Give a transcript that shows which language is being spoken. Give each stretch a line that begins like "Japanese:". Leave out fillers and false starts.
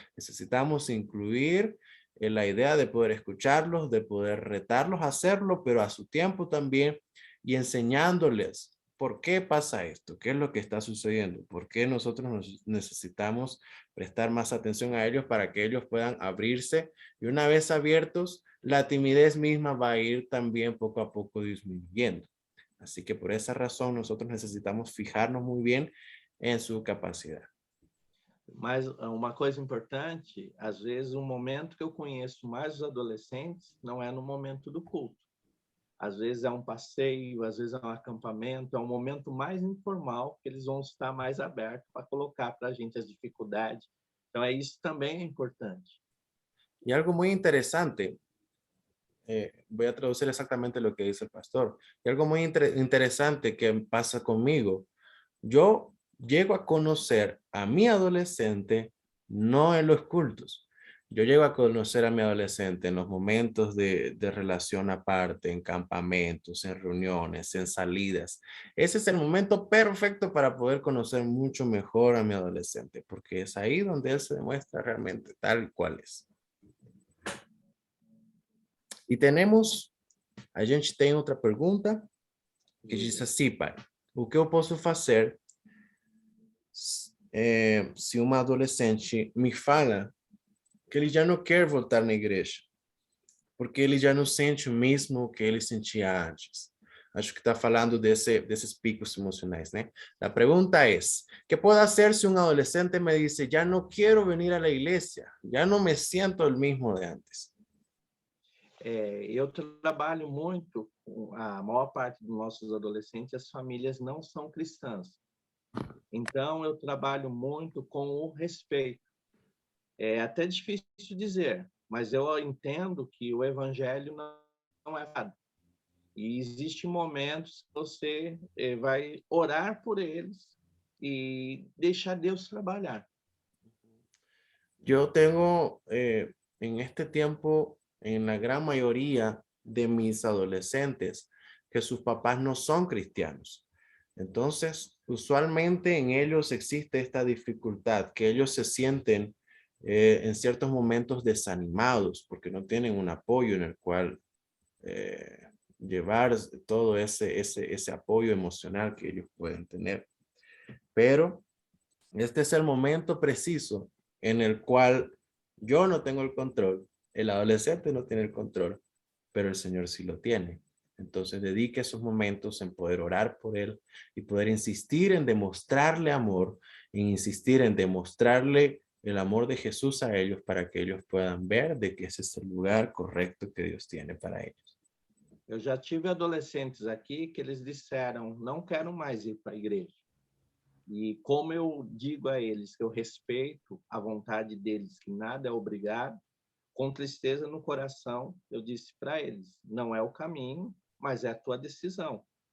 Spanish: Necesitamos incluir la idea de poder escucharlos, de poder retarlos a hacerlo, pero a su tiempo también, y enseñándoles por qué pasa esto, qué es lo que está sucediendo, por qué nosotros necesitamos prestar más atención a ellos para que ellos puedan abrirse, y una vez abiertos, la timidez misma va a ir también poco a poco disminuyendo. Así que por esa razón nosotros necesitamos fijarnos muy bien en su capacidad.
Portuguese: Mas uma coisa importante, às vezes o momento que eu conheço mais os adolescentes não é no momento do culto. Às vezes é um passeio, às vezes é um acampamento, é um momento mais informal que eles vão estar mais abertos para colocar para a gente as dificuldades. Então, isso também é importante.
Spanish: Y algo muy interesante, voy a traducir exactamente lo que dice el pastor, y algo muy interesante que pasa conmigo, yo llego a conocer a mi adolescente no en los cultos. Yo llego a conocer a mi adolescente en los momentos de relación aparte, en campamentos, en reuniones, en salidas. Ese es el momento perfecto para poder conocer mucho mejor a mi adolescente, porque es ahí donde él se demuestra realmente tal cual es.
Portuguese: E a gente tem outra pergunta que diz assim, pai, o que eu posso fazer se uma adolescente me fala que ele já não quer voltar na igreja, porque ele já não sente o mesmo que ele sentia antes? Acho que está falando desses picos emocionais, né? A pergunta é,
Spanish: ¿qué puedo hacer si un adolescente me dice, ya no quiero venir a la iglesia, ya no me siento el mismo de antes?
Portuguese: Eu trabalho muito com a maior parte dos nossos adolescentes, as famílias não são cristãs. Então, eu trabalho muito com o respeito. É até difícil dizer, mas eu entendo que o evangelho não é errado. E existem momentos que você vai orar por eles e deixar Deus trabalhar.
Spanish: Yo tengo en este tiempo, en la gran mayoría de mis adolescentes, que sus papás no son cristianos. Entonces, usualmente en ellos existe esta dificultad, que ellos se sienten en ciertos momentos desanimados porque no tienen un apoyo en el cual eh, llevar todo ese apoyo emocional que ellos pueden tener. Pero este es el momento preciso en el cual yo no tengo el control, el adolescente no tiene el control, pero el Señor sí lo tiene. Entonces dedique esos momentos en poder orar por él y poder insistir en demostrarle amor, en insistir en demostrarle el amor de Jesús a ellos para que ellos puedan ver de que ese es el lugar correcto que Dios tiene para ellos.
Portuguese: Eu já tive adolescentes aqui que eles disseram, não quero mais ir para a igreja. E como eu digo a eles que eu respeito a vontade deles, que nada é obrigado, com tristeza no coração, eu disse para eles, não é o caminho, mas é a tua decisão.